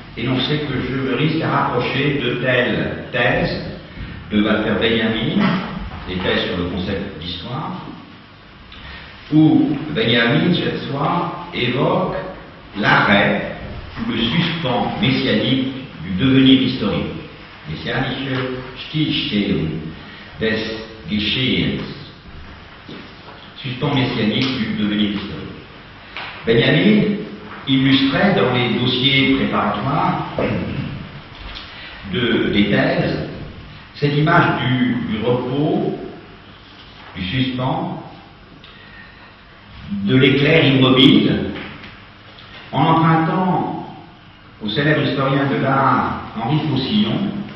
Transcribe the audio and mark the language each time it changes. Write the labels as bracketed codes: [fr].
[fr] Énoncé que je me risque à rapprocher de telles thèses de Walter Benjamin, des thèses sur le concept d'histoire, où Benjamin, cette fois, évoque l'arrêt ou le suspens messianique du devenir historique. [de] Messianische Stillstehung des Geschehens. [fr] Suspens messianique du devenir historique. Benjamin illustrait dans les dossiers préparatoires des thèses cette image du repos, du suspens, de l'éclair immobile, en empruntant au célèbre historien de l'art Henri Faucillon